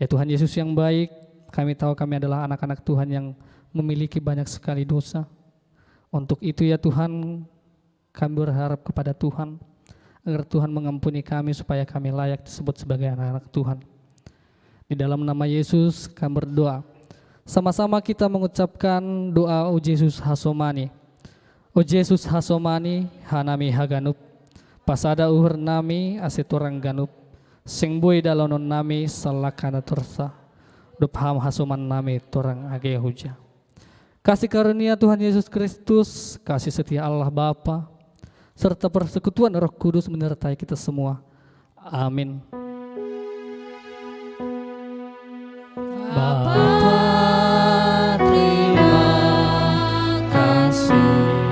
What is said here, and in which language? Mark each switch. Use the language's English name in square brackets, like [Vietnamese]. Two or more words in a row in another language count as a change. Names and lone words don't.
[Indonesian] Ya Tuhan Yesus yang baik, kami tahu kami adalah anak-anak Tuhan yang memiliki banyak sekali dosa. Untuk itu ya Tuhan, kami berharap kepada Tuhan agar Tuhan mengampuni kami supaya kami layak disebut sebagai anak-anak Tuhan. Di dalam nama Yesus kami berdoa. Sama-sama kita mengucapkan doa O Yesus Hasomani. [Batak Simalungun] O Yesus Hasomani hanami haganup. Pasada uhur nami asetorang ganup. Sing boy dalonon nami salakana tursa. Dupham hasoman nami torang age huja. [Indonesian] Kasih karunia Tuhan Yesus Kristus, kasih setia Allah Bapa, serta persekutuan Roh Kudus menyertai kita semua. Amin. Bapa, terima kasih.